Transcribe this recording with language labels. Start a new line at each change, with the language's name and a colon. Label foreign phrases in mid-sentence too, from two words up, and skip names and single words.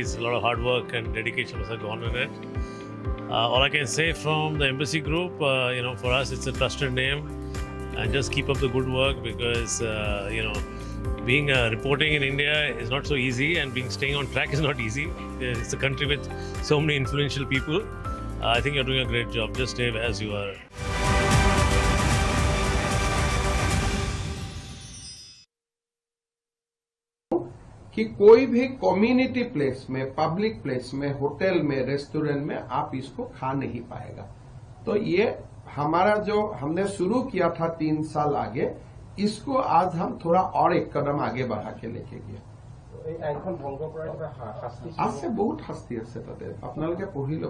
English: It's a lot of hard work and dedication that has gone in it. All I can say from the Embassy Group, for us, it's a trusted name, and just keep up the good work because, being reporting in India is not so easy, and staying on track is not easy. It's a country with so many influential people. I think you're doing a great job. Just stay as you are.
Hindi: कि कोई भी
English: community place
Hindi: में,
English: public place
Hindi: में, होटल में, रेस्टोरेंट में आप इसको खा नहीं पाएगा। तो ये हमारा जो हमने शुरू किया था 3 साल आगे, इसको आज हम थोड़ा और एक कदम आगे बढ़ा के लेके गए।
Assamese: আছে বহুত শাস্তি আছে তাতে, আপোনালোকে পঢ়ি ল'ব।